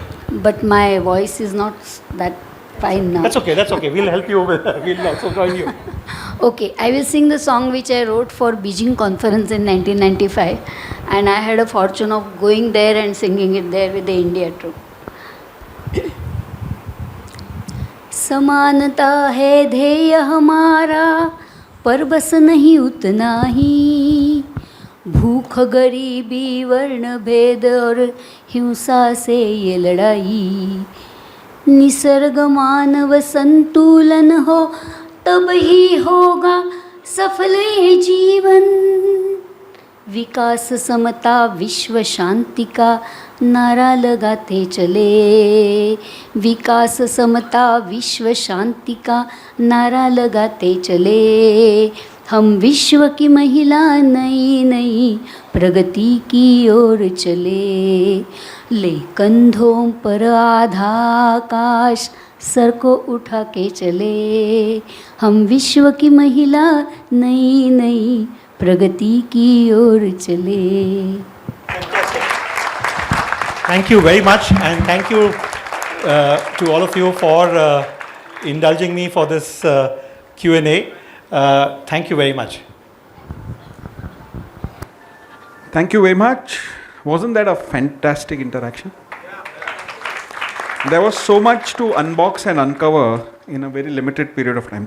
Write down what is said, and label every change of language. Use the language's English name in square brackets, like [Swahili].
[English] But my voice is not that fine now. That's okay. We'll help you. We'll also join you. Okay, I will sing the song which I wrote for Beijing conference in 1995, and I had a fortune of going there and singing it there with the India troupe. [Hindi] समानता है ध्येय हमारा, पर बस नहीं उतना ही, भूख गरीबी वर्ण भेद और हिंसा से ये लड़ाई, निसर्ग मानव संतुलन हो तब ही होगा सफल ये जीवन, विकास समता विश्व शांति का नारा लगाते चले, विकास समता विश्व शांति का नारा लगाते चले, हम विश्व की महिला नई नई प्रगति की ओर चले, ले कंधों पर आधा आकाश सर को उठा के चले, हम विश्व की महिला नई नई प्रगति की ओर चले. [English] Thank you very much, and thank you to all of you for indulging me for this Q&A. Thank you very much. Thank you very much. Wasn't that a fantastic interaction? There was so much to unbox and uncover in a very limited period of time.